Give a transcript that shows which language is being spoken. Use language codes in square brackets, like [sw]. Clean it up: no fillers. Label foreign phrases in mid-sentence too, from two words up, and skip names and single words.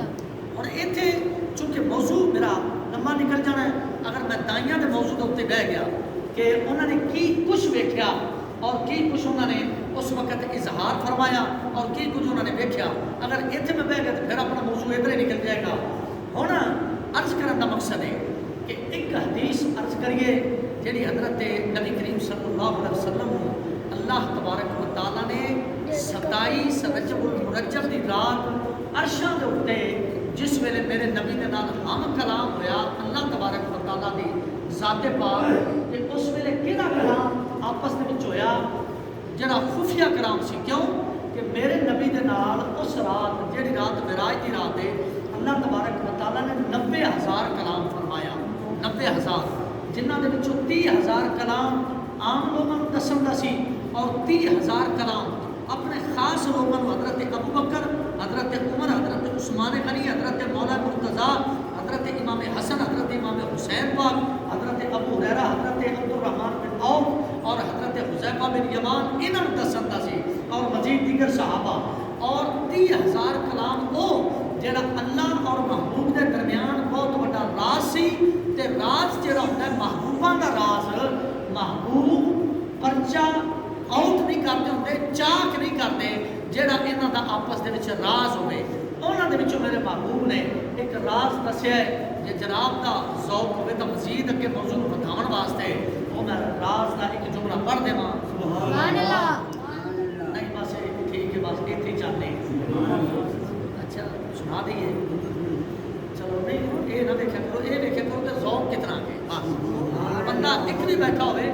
[pa] اور اتنے چونکہ موضوع میرا لمبا نکل جانا ہے، اگر میں دائیاں دے موضوع کے اتنے بہ گیا کہ انہوں نے کی کچھ ویکھیا اور کی کچھ انہوں نے اس وقت اظہار فرمایا اور کی کچھ انہوں نے ویکھیا، اگر اتنے میں بہ گیا تو پھر اپنا موضوع ادھر ہی نکل جائے گا۔ ہوں عرض کرنے کا مقصد ہے کہ ایک حدیث عرض کریے جیڑی حضرت نبی کریم [ar] صلی اللہ علیہ وسلم [pa] اللہ تبارک و تعالیٰ نے 27 رجب المرجب دی رات عرشاں دے اتے جس ویلے میرے نبی دے نال ہم کلام ہویا اللہ تبارک و تعالیٰ دی ذات پاک کہ اس ویلے کہڑا کلام آپس دے وچ ہویا جڑا خفیہ کلام سی، کیوں کہ میرے نبی دے نال اس رات جیڑی رات معراج دی رات ہے اللہ تبارک و تعالیٰ نے 90,000 کلام فرمایا، 90,000 جنہ دے وچوں 30,000 کلام عام لوگوں کو دسن دا سی اور 30,000 کلام اپنے خاص لوگوں کو حضرت ابو بکر، حضرت عمر، حضرت عثمان غنی، حضرت مولا مرتضیٰ، حضرت امام حسن، حضرت امام حسین پاک، حضرت ابو ہریرہ، حضرت عبد الرحمن بن عوف اور حضرت حذیفہ بن یمان انہوں نے دسن دا سی اور مزید دیگر صحابہ، اور 30,000 کلام او جڑا اللہ اور محبوب کے درمیان بہت بڑا راز سی، تے راز جڑا ہوتا ہے محبوباں دا راز، محبوب پرچہ آؤٹ نہیں کرتے ہوتے، چاک نہیں کرتے، جڑا انہاں دا آپس دے وچ راز ہوئے، انہاں دے وچوں میرے محبوب نے ایک راز دسیا ہے، جے جناب دا ذوق ہوئے تو مزید اگے موضوع بتاون واسطے وہ میں راز دا ایک جملہ پڑھ دیواں۔ [ar] سبحان اللہ۔ [ur] نہیں بس ٹھیک ہے، بس اتنے ہی چلنے اچھا سنا دیے، چلو نہیں یہ نہ دیکھا کرو، یہ دیکھا کرو کہ ذوق کتنا ہے، بس بندہ ایک بھی بیٹھا ہوئے۔